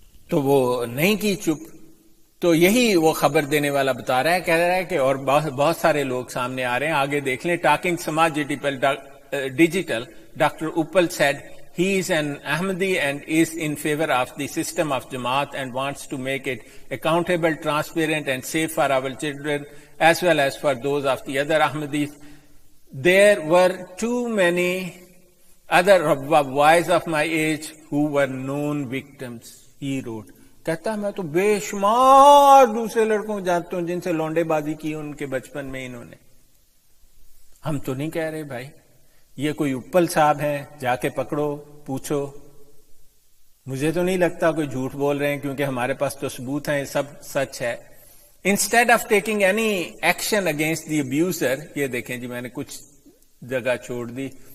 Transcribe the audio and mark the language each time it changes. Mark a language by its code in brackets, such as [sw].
[ur] تو وہ نہیں کی چپ۔ تو یہی وہ خبر دینے والا بتا رہا ہے، کہہ رہا ہے کہ اور بہت سارے لوگ سامنے آ رہے ہیں، آگے دیکھ لیں۔ [en] Talking سماج digital doctor اوپل said he is an Ahmadi and is in favor of the system of Jamaat and wants to make it accountable, transparent and safe for our children as well as for those of the other Ahmadis. There were too many other boys of my age who were known victims, he wrote. [ur] کہتا ہے میں تو بے شمار دوسرے لڑکوں جانتا ہوں جن سے لونڈے بازی کی ان کے بچپن میں انہوں نے۔ ہم تو نہیں کہہ رہے بھائی، یہ کوئی اپل صاحب ہیں، جا کے پکڑو پوچھو۔ مجھے تو نہیں لگتا کوئی جھوٹ بول رہے ہیں، کیونکہ ہمارے پاس تو ثبوت ہیں، یہ سب سچ ہے۔ [en] instead of taking any action against the abuser, [ur] یہ دیکھیں جی میں نے کچھ جگہ چھوڑ دی